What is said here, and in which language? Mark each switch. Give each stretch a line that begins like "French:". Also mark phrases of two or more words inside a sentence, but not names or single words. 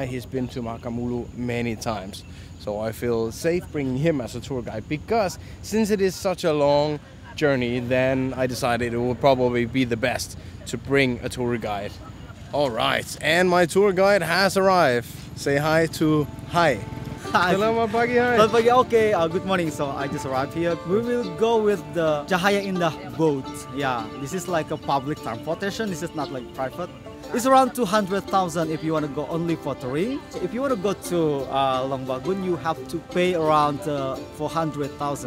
English: He's been to Mahakam Ulu many times. So I feel safe bringing him as a tour guide because since it is such a long journey, then I decided it would probably be the best to bring a tour guide. Alright, and my tour guide has arrived. Say hi to Hai. Hi.
Indonesian: Selamat pagi, Hai. Selamat pagi.
English: Okay, good morning. So I just arrived here. We will go with the Cahaya Indah boat. Yeah, this is like a public transportation. This is not like private. It's around 200,000 if you want to go only for touring. If you want to go to Long Bagun, you have to pay around 400,000.